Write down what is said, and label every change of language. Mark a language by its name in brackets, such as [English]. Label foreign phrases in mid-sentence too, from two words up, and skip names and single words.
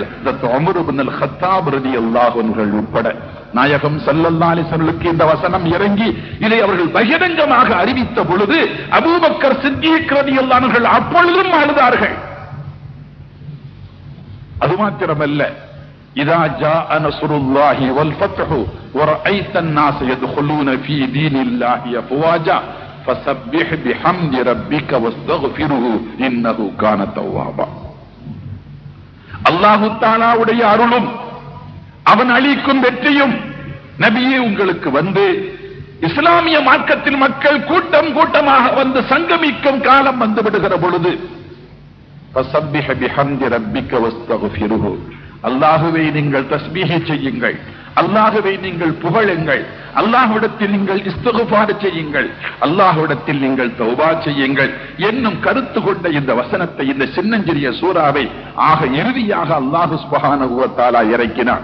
[Tamil] உமர் இப்னு அல் கத்தாப் [Arabic] رضي الله عنه [Tamil] உட்பட நாயகம் [Arabic] صلى الله عليه وسلم [Tamil] இந்த வசனம் இறங்கி இதை அவர்கள் பகிரங்கமாக அறிவித்த பொழுது அபூபக்கர் சித்தீக் [Arabic] رضي الله عنه [Tamil] அப்பொழுதும் அழுதார்கள். அது மாத்திரமல்ல, [Arabic] إذا جاء نصر الله والفتح ورأيت الناس يدخلون في دين الله أفواجا فسبح بحمد ربك واستغفره إنه كان توابا. [Tamil] அல்லாஹ் தஆலாவுடைய அருளும் அவன் அளிக்கும் வெற்றியும் நபியே உங்களுக்கு வந்து இஸ்லாமிய மார்க்கத்தில் மக்கள் கூட்டம் கூட்டமாக வந்து சங்கமிக்கும் காலம் வந்து விடுகிற பொழுது [Arabic] فسبح بحمد ربك واستغفره, [Tamil] அல்லாஹுவை நீங்கள் தஸ்பீஹ் செய்யுங்கள், அல்லாஹுவை நீங்கள் புகழுங்கள், அல்லாஹ்விடத்தில் நீங்கள் இஸ்திக்ஃபார் செய்யுங்கள், அல்லாஹ்விடத்தில் நீங்கள் தௌபா செய்யுங்கள் என்னும் கருத்து கொண்ட இந்த வசனத்தை, இந்த சின்னஞ்சிறிய சூறாவை ஆக இறுதியாக [Arabic] الله سبحانه وتعالى [Tamil] இறக்கினார்.